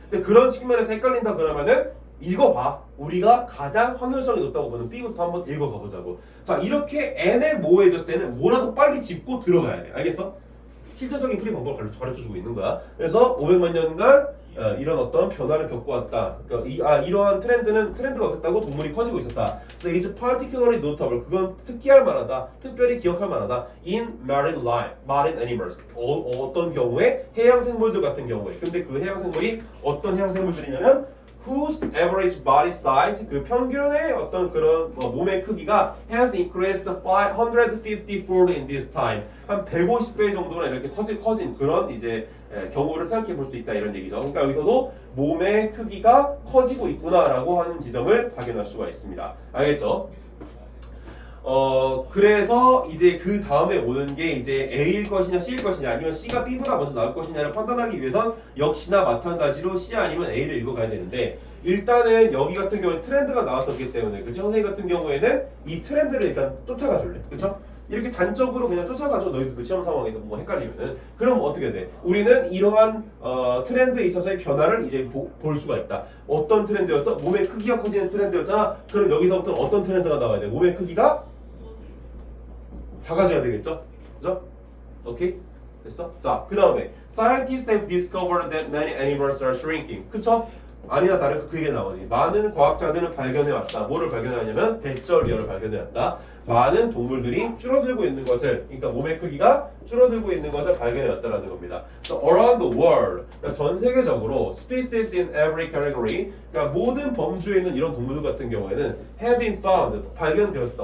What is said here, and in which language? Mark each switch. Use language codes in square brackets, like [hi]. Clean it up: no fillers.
[ko] 근데 그런 측면에서 헷갈린다 그러면은 읽어봐. 우리가 가장 확률성이 높다고 보는 B부터 한번 읽어가 보자고. 자, 이렇게 애매모호해졌을 때는 뭐라도 빨리 짚고 들어가야 돼. 알겠어? 실질적인 풀이 방법을 가르쳐주고 있는 거야. 그래서 500만 년간 이런 어떤 변화를 겪어왔다. 그러니까 이러한 트렌드가 어땠다고? 동물이 커지고 있었다. 그래서 [en] it's particularly notable. [ko] 그건 특기할 만하다. 특별히 기억할 만하다. [en] in marine life, marine animals. [ko] 어떤 경우에? 해양 생물들 같은 경우에. 근데 그 해양 생물이 어떤 해양 생물들이냐면 [en] whose average body size, [ko] 그 평균의 어떤 그런 몸의 크기가 [en] has increased 550-fold in this time. [ko] 한 150배 정도나 이렇게 커진 그런 이제 경우를 생각해 볼 수 있다 이런 얘기죠. 그러니까 여기서도 몸의 크기가 커지고 있구나라고 하는 지점을 발견할 수가 있습니다. 알겠죠? 그래서 이제 그 다음에 오는 게 이제 A일 것이냐 C일 것이냐 아니면 C가 B보다 먼저 나올 것이냐를 판단하기 위해선 역시나 마찬가지로 C 아니면 A를 읽어가야 되는데 일단은 여기 같은 경우에 트렌드가 나왔었기 때문에 그치? 선생님 같은 경우에는 이 트렌드를 일단 쫓아가 줄래. 그쵸? 이렇게 단적으로 그냥 쫓아가죠. 너희도 그 시험 상황에서 뭐 헷갈리면은. 그럼 어떻게 돼? 우리는 이러한 트렌드에 있어서의 변화를 이제 볼 수가 있다. 어떤 트렌드였어? 몸의 크기가 커지는 트렌드였잖아. 그럼 여기서부터 어떤 트렌드가 나와야 돼? 몸의 크기가 작아져야 되겠죠? 그죠? 오케이? 됐어? 자, 그 다음에 [en] Scientists have discovered that many animals are shrinking. [ko] 그쵸? 아니나 다를까 그 얘기가 나오지. 많은 과학자들은 발견해왔다. 뭐를 발견하냐면 대절리어를 발견해왔다. 많은 동물들이 줄어들고 있는 것을, 그러니까 몸의 크기가 줄어들고 있는 것을 발견해왔다라는 겁니다. [en] So around the world, [ko] 그러니까 전 세계적으로 [en] species in every category, [ko] 그러니까 모든 범주에 있는 이런 동물들 같은 경우에는 [en] have been found, [ko] 발견되었다.